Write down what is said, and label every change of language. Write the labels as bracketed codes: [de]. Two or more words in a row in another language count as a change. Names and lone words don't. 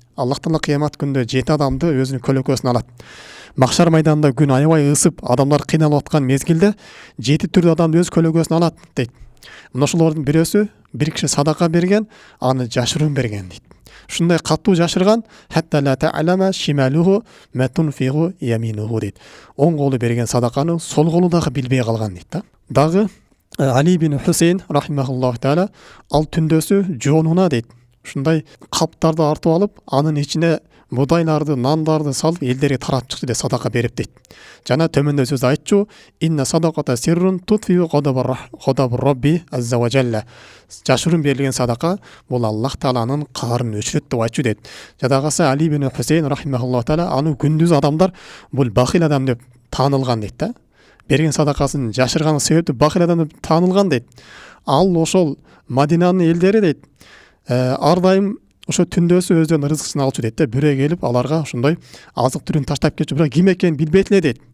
[ky] Аллах таала кыямат күндө 7 адамды өзүнүн көлөкөсүнө алат. Махшар майданында күн аябай ысып, адамдар кыйналып аткан мезгилде 7 түрдүү адамды өз көлөкөсүнө алат дейт. Мына ошолордун бирөөсү бир киши садака берген, аны жашыруун берген дейт. Ушундай катуу жашырган, [ar] حتى لا تعلم شماله ما تنفق يمينه дейт. [ky] Оң колу берген садаканы сол колу дагы билбей калган дейт да. Дагы Али ибн Хусейн [ar] رحمه الله تعالى [ky] ал түндөсү жоонуна дейт. Ушундай каптарды артып алып, анын ичине будайларды, нандарды салып элдерге таратып чыкты деп садака берип дейт. Жана төмөндө сөз айтчу, [ar] إن صدقة السر تطفئ غضب الرب عز وجل. [ky] Жашыруун берилген садака бул Аллах тааланын каарын өчүрөт деп айтчу дейт. Жадагасы Али ибн Хусейн [ar] رحمه الله تعالى [ky] аны күндүз адамдар бул бахил адам деп таанылган дейт да. Берген садакасын жашырганы себептүү бахил адам деп таанылган дейт. Ал ошол Мадинанын элдери дейт, ар дайым ошо түндөсү өздөрүнүн рызыксын алчу дейт да. Бирөө келип аларга ошондой азык түрүн таштап кетчү, бирок ким экенин билбейт эле дейт.